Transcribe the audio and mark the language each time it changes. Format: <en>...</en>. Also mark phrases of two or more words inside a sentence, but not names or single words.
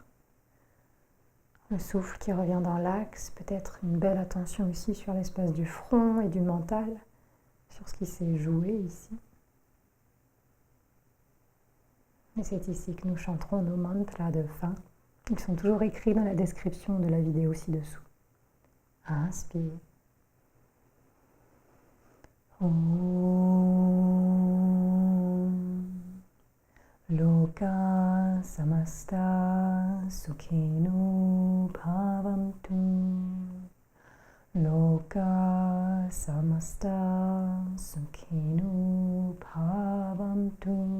<fr>Le souffle qui revient dans l'axe, peut-être une belle attention aussi sur l'espace du front et du mental, sur ce qui s'est joué ici. Et c'est ici que nous chanterons nos mantras de fin. Ils sont toujours écrits dans la description de la vidéo ci-dessous. Inspire.</fr> <sa>ओम् लोका समस्ता सुखिनो भवन्तु. लोका समस्ता सुखिनो भवन्तु.</sa>